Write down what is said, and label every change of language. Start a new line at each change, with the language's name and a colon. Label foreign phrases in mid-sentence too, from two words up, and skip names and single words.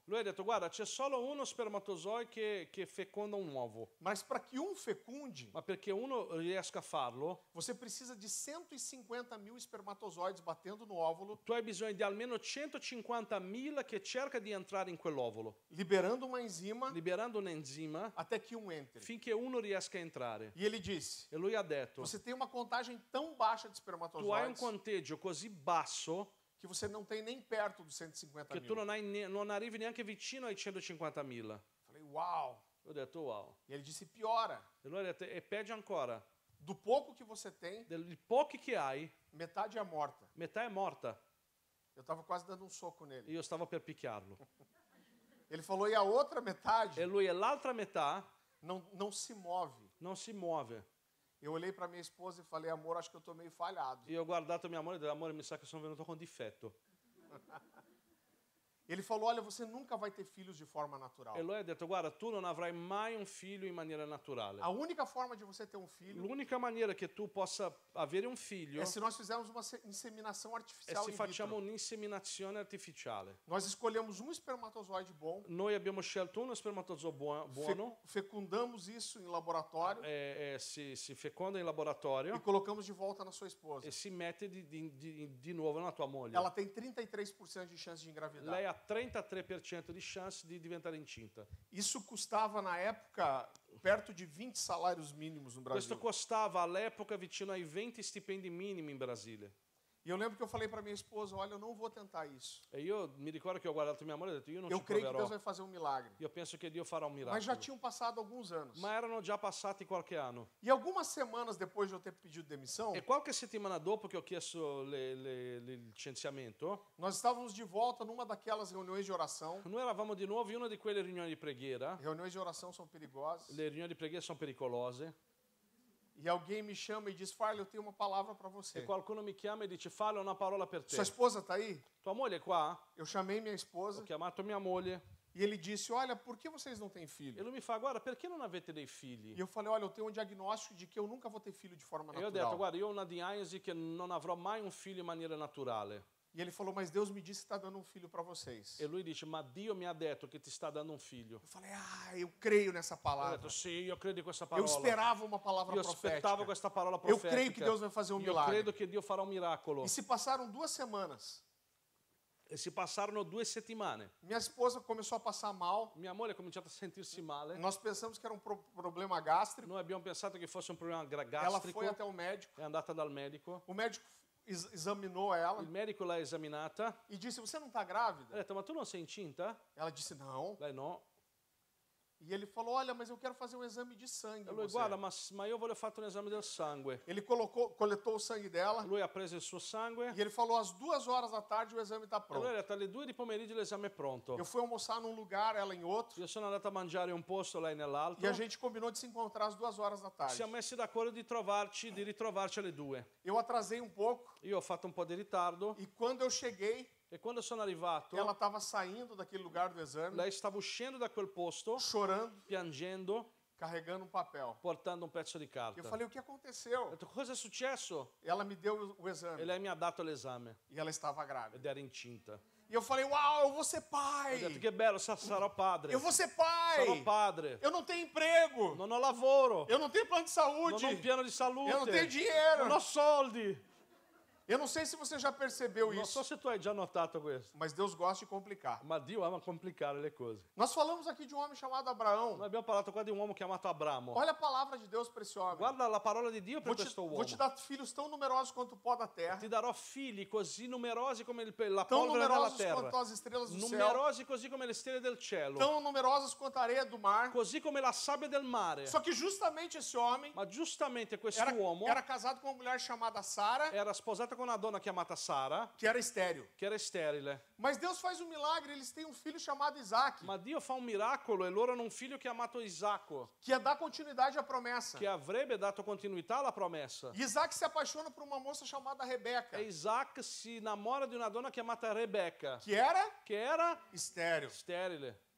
Italian: Lui ha detto, guarda, c'è solo uno spermatozoo che feconda un uovo,
Portuguese: Mas para que um fecunde,
Italian: ma perché uno riesca a farlo,
Portuguese: você precisa de 150 mil espermatozoides batendo no óvulo,
Italian: tu hai bisogno di almeno 150.000 che cerca di entrare in quell'ovulo,
Portuguese: liberando uma enzima
Italian: liberando un enzima
Portuguese: até que um entre.
Italian: finché uno riesca a entrare.
Portuguese: E ele disse,
Italian: E lui ha detto,
Portuguese: você tem uma contagem tão baixa de
Italian: tu hai un
Portuguese: espermatozoides
Italian: conteggio così basso
Portuguese: que você não tem nem perto dos 150
Italian: che tu
Portuguese: mil.
Italian: non arrivi neanche vicino ai 150.000.
Portuguese: Falei, uau.
Italian: Ho detto, wow.
Portuguese: E ele disse, piora.
Italian: E lui ha detto, e peggio ancora,
Portuguese: Do pouco que você tem,
Italian: dei pochi che hai,
Portuguese: metade é morta.
Italian: metà è morta.
Portuguese: Eu estava quase dando um soco nele.
Italian: Io stavo per picchiarlo.
Portuguese: Ele falou, e a outra metade
Italian: E lui e l'altra metà
Portuguese: não se move.
Italian: non si muove.
Portuguese: Eu olhei para minha esposa e falei, amor, acho que eu estou meio falhado.
Italian: Io ho guardato mia moglie e ho detto, amore, mi sa che sono venuto con difetto.
Portuguese: Ele falou, olha, você nunca vai ter filhos de forma natural.
Italian: E lui ha detto, guarda, tu non avrai mai un figlio in maniera naturale.
Portuguese: A única forma de você ter um filho
Italian: L'unica maniera che tu possa avere un figlio
Portuguese: é se nós fizermos uma inseminação
Italian: è
Portuguese: artificial
Italian: se
Portuguese: in
Italian: facciamo
Portuguese: vitro.
Italian: un'inseminazione artificiale.
Portuguese: Nós escolhemos um espermatozoide bom,
Italian: Noi abbiamo scelto uno spermatozoo buono,
Portuguese: fecundamos isso em laboratório
Italian: si feconda in laboratorio
Portuguese: e colocamos de volta na sua esposa.
Italian: e si mette di nuovo nella tua moglie.
Portuguese: Ela tem 33% de chance de engravidar.
Italian: Lei ha 33% di chance di diventare incinta.
Portuguese: Isso custava, na época, perto de 20 salários mínimos no
Italian: Questo
Portuguese: Brasil.
Italian: costava all'epoca vicino ai 20 stipendi minimi in Brasile.
Portuguese: E eu lembro que eu falei para minha esposa, olha, eu não vou tentar isso.
Italian: E io mi ricordo che ho guardato mia moglie e ho detto, io non
Portuguese: Eu
Italian: ci
Portuguese: creio que Deus
Italian: proverò.
Portuguese: vai fazer um milagre.
Italian: Io penso che Dio farà un
Portuguese: Mas já
Italian: miracolo.
Portuguese: tinham passado alguns anos.
Italian: Ma erano già passati qualche anno.
Portuguese: E algumas semanas depois de eu ter pedido demissão,
Italian: E qualche settimana dopo che ho chiesto il licenziamento,
Portuguese: nós estávamos de volta numa daquelas reuniões de oração.
Italian: noi eravamo di nuovo in una di quelle riunioni di preghiera.
Portuguese: Reuniões de oração são perigosas.
Italian: Le riunioni di preghiera sono pericolose.
Portuguese: E alguém me chama e diz, Farley, eu tenho uma palavra para você.
Italian: E qualcuno mi chiama e dice, fallo una parola per
Portuguese: Sua
Italian: te.
Portuguese: esposa está aí?
Italian: Tua moglie è qua?
Portuguese: Eu chamei minha
Italian: Ho
Portuguese: esposa
Italian: chiamato mia moglie.
Portuguese: e ele disse, olha, por que vocês não têm
Italian: E
Portuguese: filho?
Italian: lui mi fa, guarda, perché non avete dei figli?
Portuguese: E eu falei, olha, eu tenho um diagnóstico de que eu nunca vou ter filho de forma
Italian: E io ho detto,
Portuguese: natural.
Italian: guarda, io ho una diagnosi che non avrò mai un figlio in maniera naturale.
Portuguese: E ele falou, mas Deus me disse que está dando um filho para vocês.
Italian: E lui dice, ma Dio mi ha detto che ti sta dando un figlio.
Portuguese: Eu falei, eu creio nessa
Italian: Ho
Portuguese: palavra.
Italian: detto, sì, io credo in questa
Portuguese: Eu
Italian: parola.
Portuguese: esperava uma palavra
Italian: Io aspettavo
Portuguese: profética.
Italian: questa parola
Portuguese: Eu
Italian: profetica.
Portuguese: creio que Deus vai fazer um
Italian: Io
Portuguese: milagre.
Italian: credo che Dio farà un miracolo.
Portuguese: E se passaram 2 semanas.
Italian: E si passarono 2 settimane.
Portuguese: Minha esposa começou a passar mal.
Italian: Mia moglie ha cominciato a sentirsi male.
Portuguese: Nós pensamos que era um problema gástrico.
Italian: Noi abbiamo pensato che fosse un problema
Portuguese: Ela
Italian: gastrico.
Portuguese: foi até o médico.
Italian: È andata dal medico.
Portuguese: O médico examinou ela
Italian: Il medico l'ha esaminata.
Portuguese: e disse, você não está
Italian: Ha
Portuguese: grávida?
Italian: detto, ma tu non sei incinta?
Portuguese: Ela disse, não.
Italian: Lei no.
Portuguese: E ele falou, olha, mas eu quero fazer um exame de sangue
Italian: E
Portuguese: em
Italian: lui,
Portuguese: você.
Italian: guarda, ma io voglio fare un esame del sangue.
Portuguese: Ele coletou o sangue dela
Italian: Lui ha preso il suo sangue.
Portuguese: e ele falou, às 2 horas da tarde o exame está
Italian: E lui
Portuguese: pronto.
Italian: ha detto, alle 2 di pomeriggio l'esame è pronto.
Portuguese: Eu fui almoçar num lugar, ela em outro,
Italian: Io sono andato a mangiare un posto, lei nell'altro.
Portuguese: e a gente combinou de se encontrar às 2 horas da tarde.
Italian: Siamo messi d'accordo di ritrovarci alle 2.
Portuguese: Eu atrasei um pouco
Italian: Io ho fatto un po' di ritardo
Portuguese: e quando eu cheguei,
Italian: e quando sono arrivato,
Portuguese: ela estava saindo daquele lugar do exame,
Italian: lei stava uscendo da quel posto,
Portuguese: chorando,
Italian: piangendo,
Portuguese: carregando um papel.
Italian: portando un pezzo di carta.
Portuguese: Eu falei, o que
Italian: Ho
Portuguese: aconteceu?
Italian: detto, cosa è successo?
Portuguese: Ela me deu o
Italian: E
Portuguese: exame
Italian: lei mi ha dato l'esame
Portuguese: e ela estava grávida.
Italian: ed era incinta.
Portuguese: E eu falei, uau, eu vou ser
Italian: Ho detto,
Portuguese: pai!
Italian: che bello, sarò padre.
Portuguese: Eu vou ser
Italian: Sarò
Portuguese: pai!
Italian: padre.
Portuguese: Eu não tenho emprego!
Italian: Non ho lavoro.
Portuguese: Eu não tenho plano de
Italian: Non
Portuguese: saúde!
Italian: ho un piano di salute.
Portuguese: Eu não tenho dinheiro!
Italian: Non ho soldi.
Portuguese: Eu não sei se você já percebeu
Italian: Non so
Portuguese: isso,
Italian: se tu hai già notato questo.
Portuguese: mas Deus gosta de complicar.
Italian: Ma Dio ama complicare le cose.
Portuguese: Nós falamos aqui de um homem chamado Abraão.
Italian: Noi abbiamo parlato qua di un uomo chiamato Abramo.
Portuguese: Olha a palavra de Deus para esse homem.
Italian: Guarda la parola di Dio per questo
Portuguese: Vou
Italian: uomo.
Portuguese: te dar filhos tão numerosos quanto o pó da terra,
Italian: Ti darò figli così numerosi come la
Portuguese: tão
Italian: polvere della
Portuguese: numerosos
Italian: terra.
Portuguese: quanto as estrelas do céu,
Italian: Numerosi così come le stelle del cielo.
Portuguese: tão numerosas quanto a areia do mar.
Italian: Così come la sabbia del mare.
Portuguese: Só que justamente esse homem
Italian: Ma giustamente questo
Portuguese: era,
Italian: uomo
Portuguese: era casado com uma mulher chamada Sara,
Italian: era sposato con una donna chiamata Sara,
Portuguese: que era estéril.
Italian: che era sterile.
Portuguese: Mas Deus faz um milagre, eles têm um filho chamado Isaac,
Italian: Ma Dio fa un miracolo e loro hanno un figlio chiamato Isacco,
Portuguese: que ia dar continuidade à promessa.
Italian: che avrebbe dato continuità alla promessa.
Portuguese: E Isaac se apaixona por uma moça chamada Rebeca,
Italian: E Isaac si innamora di una donna chiamata Rebecca,
Portuguese: que era
Italian: che era
Portuguese: estéril.